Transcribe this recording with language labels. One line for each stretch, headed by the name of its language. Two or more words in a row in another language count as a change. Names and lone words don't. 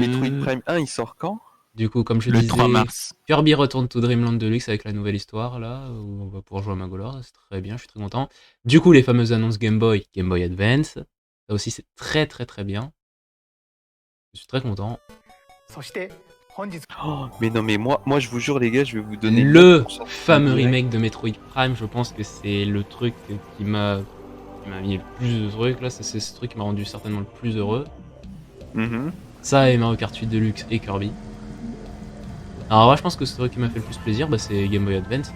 French: Metroid Prime 1, il sort quand? Du coup, comme je Le disais, 3 mars. Kirby Return to Dreamland Deluxe avec la nouvelle histoire, là, où on va pouvoir jouer à Magolor, c'est très bien, je suis très content. Du coup, les fameuses annonces Game Boy Advance, ça aussi c'est très très très bien. Je suis très content.
Japanese: そして本日
French: Oh, mais non, mais moi je vous jure les gars, je vais vous donner Le 9% fameux direct. remake de Metroid Prime, je pense que c'est le truc qui m'a mis le plus de trucs, là, c'est ce truc qui m'a rendu certainement le plus heureux. Ça et Mario Kart 8 Deluxe et Kirby. Alors moi je pense que ce truc qui m'a fait le plus plaisir, c'est Game Boy Advance.